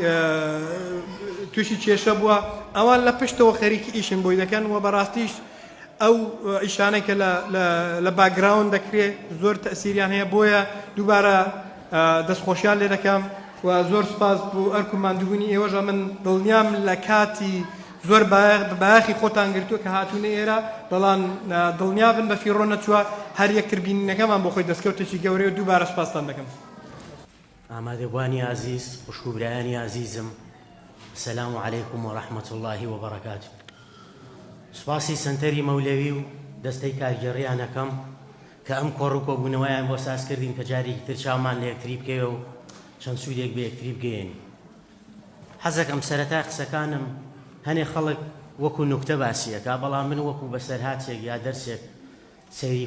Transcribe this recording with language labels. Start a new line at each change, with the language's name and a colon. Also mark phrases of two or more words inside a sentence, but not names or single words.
Central Kurdish: تووشی کێشە بووە ئەوان لە پشتەوە خەریکی ئیشن بۆی دەکەن و بەڕاستیش ئەو ئیشانەی کە لە باگراوند دەکرێت زۆر تەسیریان هەیە بۆیە دووبارە دەستخۆشیان لێ دەکەم و زۆر سپاس بۆ ئەرک و ماندووبوونی ئێوەژە من دڵنیام لە کاتی زۆر باخی خۆتان گرتووە کە هاتوونە ئێرە بەڵام دڵنیا بن بە فیڕۆ نەچووە هەر یەکتر بینینەکەمان بۆ خۆی دەستکەوتێکی گەورەی و دووبارە سپاستان دەکەم. ئامادەبوانی عزیز خوشکوبرایانی عزیزم،
Arabic: السلام علیکم و رحمة الله و بەرەکاته.
Central Kurdish: سپاسی سنتەری مەولەوی و دەستەی کارگەڕیانەکەم کە ئەم کۆڕ و کۆبوونەوەیان بۆ ساز کردین کە جارێکی تر چاومان لە یەکتری بکەوە و چەند سوودێک بە یەکتری بگەێنی. حەزەکەم سەرەتا قسەکانم هەنێ خەڵک وەکو نوکتە باسیەکە، بەڵام من وەکو بەسەرهاتێک یا دەرسێک سەیری